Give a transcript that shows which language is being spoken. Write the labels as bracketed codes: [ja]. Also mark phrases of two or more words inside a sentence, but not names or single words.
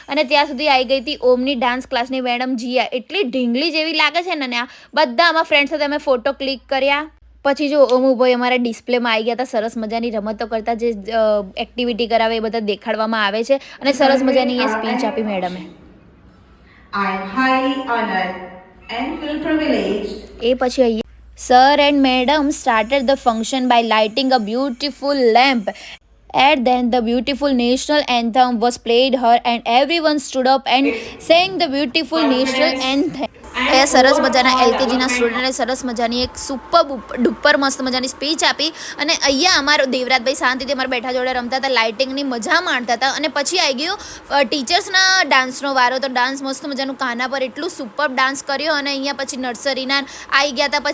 [gu] અને ત્યાં સુધી આવી ગઈ હતી ઓમની ડાન્સ ક્લાસની મેડમ જીયા. એટલી ઢીંગલી જેવી લાગે છે ને. આ બધા આમાં ફ્રેન્ડ્સ સાથે અમે [en] photo click [gu] કર્યા. પછી જો ઓમુભાઈ અમારા ડિસ્પ્લેમાં આવી ગયા હતા સરસ મજાની રમતો કરતા, જે એક્ટિવિટી કરાવે એ બધા દેખાડવામાં આવે છે અને સરસ મજાની એ સ્પીચ આપી મેડમે. [en] I am highly honored and feel privileged. [gu] એ પછી અહીંયા [en] sir and madam started the function by lighting a beautiful lamp. And then the beautiful national anthem was played her and everyone stood up and sang the beautiful national anthem. [gu] એ સરસ મજાના એલકેજીના સ્ટુડન્ટે સરસ મજાની એક [en] super duper [gu] મસ્ત મજાની સ્પીચ આપી અને અહીંયા અમારો દેવરાજભાઈ શાંતિથી અમારા બેઠા જોડે રમતા હતા, લાઇટિંગની મજા માણતા હતા. અને પછી આવી ગયો ટીચર્સના ડાન્સનો વારો. તો ડાન્સ મસ્ત મજાનું કાના પર એટલું [en] super dance [gu] કર્યો અને અહીંયા પછી નર્સરીના આવી ગયા હતા.